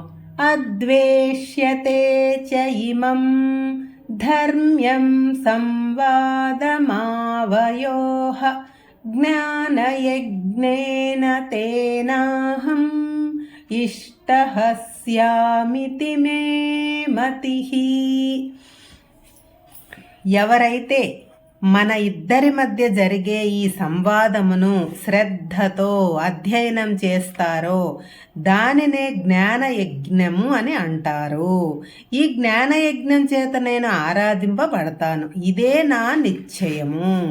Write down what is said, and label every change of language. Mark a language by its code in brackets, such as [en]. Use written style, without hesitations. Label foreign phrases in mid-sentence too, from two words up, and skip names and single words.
[sa] अद्वेष्यते च इमं धर्म्यं संवादमावयोः ज्ञानयज्ञेन तेनाहम् इष्टः स्यामिति मे मतिः। [te] ఎవరైతే మన ఇద్దరి మధ్య జరిగే ఈ సంవాదమును శ్రద్ధతో అధ్యయనం చేస్తారో దానినే జ్ఞానయజ్ఞము అని అంటారు. ఈ జ్ఞానయజ్ఞం చేత నేను ఆరాధింపబడతాను, ఇదే నా నిశ్చయము.